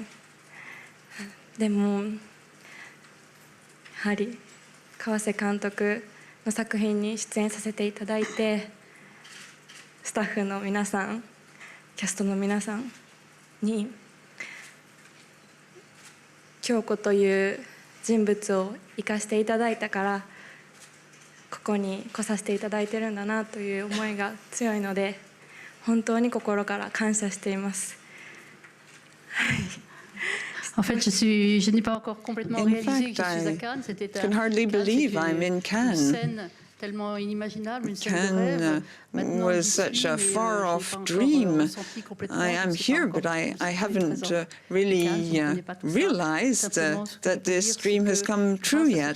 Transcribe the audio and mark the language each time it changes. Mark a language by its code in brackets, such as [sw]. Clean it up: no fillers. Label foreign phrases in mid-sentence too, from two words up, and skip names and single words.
[ja] でもやはり河瀬監督の作品に出演させていただいて、スタッフの皆さん、キャストの皆さんに京子という人物を生かしていただいたからここに来させていただいてるんだなという思いが強いので、本当に心から感謝しています。 [fr] En fait, je n'ai pas encore complètement réalisé que je suis à Cannes. C'était [en] can hardly believe I'm in Cannes. Cannes was such a far-off dream. I am here, but I haven't really realized that this dream has come true yet.